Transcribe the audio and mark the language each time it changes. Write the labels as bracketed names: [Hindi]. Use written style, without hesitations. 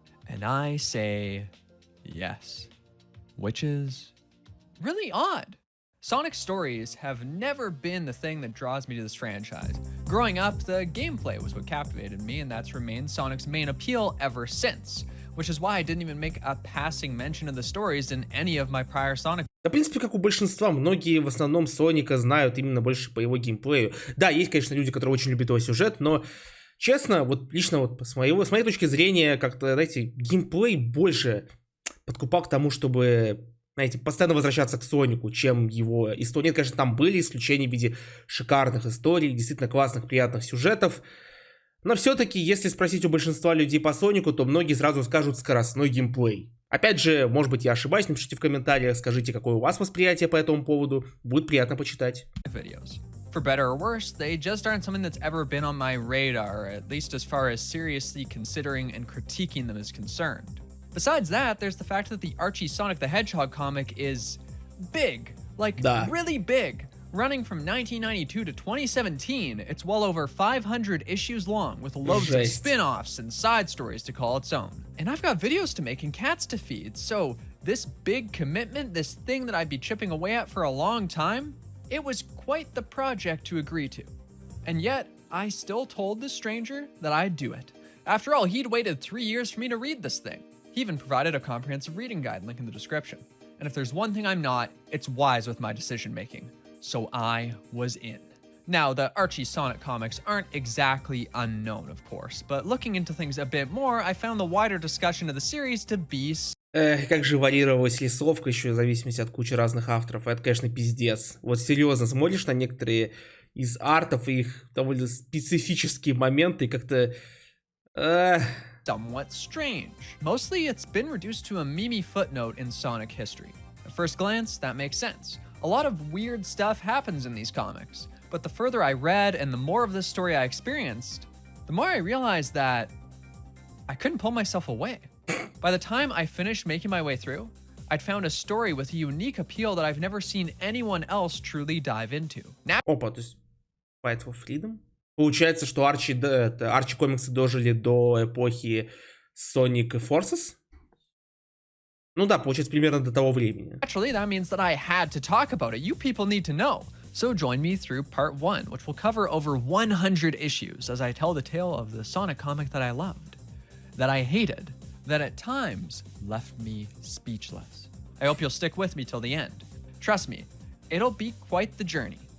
[English] And I say yes, which is really odd. Sonic stories have never been the thing that draws me to this franchise. Growing up, the gameplay was what captivated me, and that's remained Sonic's main appeal ever since, which is why I didn't even make a passing mention of the stories in any of my prior Sonic. [Russian] Да, в принципе, как у большинства, многие в основном Соника знают именно больше по его геймплею. Да, есть, конечно, люди, которые очень любят его сюжет, но, честно, вот лично вот с моей точки зрения, как-то, знаете, геймплей больше подкупал к тому, чтобы, знаете, постоянно возвращаться к Сонику, чем его истории. Нет, конечно, там были исключения в виде шикарных историй, действительно классных, приятных сюжетов. Но все-таки, если спросить у большинства людей по Сонику, то многие сразу скажут скоростной геймплей. Опять же, может быть, я ошибаюсь, напишите в комментариях, скажите, какое у вас восприятие по этому поводу. Будет приятно почитать. [English] Videos. For better or worse, they just aren't something that's ever been on my radar, at least as far as seriously considering and critiquing them is concerned. Besides that, there's the fact that the Archie Sonic the Hedgehog comic is big, like really big. Running from 1992 to 2017, it's well over 500 issues long with loads of spin-offs and side stories to call its own. And I've got videos to make and cats to feed, so this big commitment, this thing that I'd be chipping away at for a long time, it was quite the project to agree to. And yet, I still told the stranger that I'd do it. After all, he'd waited 3 years for me to read this thing. He even provided a comprehensive reading guide, link in the description. And if there's one thing I'm not, it's wise with my decision making. So I was in. Now, the Archie Sonic comics aren't exactly unknown, of course, but looking into things a bit more, I found the wider discussion of the series to be... [Russian] Как же варьировалась рисовка еще в зависимости от кучи разных авторов. Это, конечно, пиздец. Вот серьезно, смотришь на некоторые из артов и их довольно специфические моменты, и как-то... [English] somewhat strange. Mostly, it's been reduced to a meme footnote in Sonic history. At first glance, that makes sense. A lot of weird stuff happens in these comics, but the further I read and the more of this story I experienced, the more I realized that I couldn't pull myself away. By the time I finished making my way through, I'd found a story with a unique appeal that I've never seen anyone else truly dive into. [Russian] Опа, то есть Fight for Freedom? Получается, что Арчи комиксы дожили до эпохи Sonic Forces? Ну да, получается, примерно до того времени. [English] Actually, that means that I had to talk about it. You people need to know. So join me through part 1, which will cover over 100 issues as I tell the tale of the Sonic comic that I loved, that I hated, that at times left me speechless. I hope you'll stick with me till the end. Trust me, it'll be quite the journey.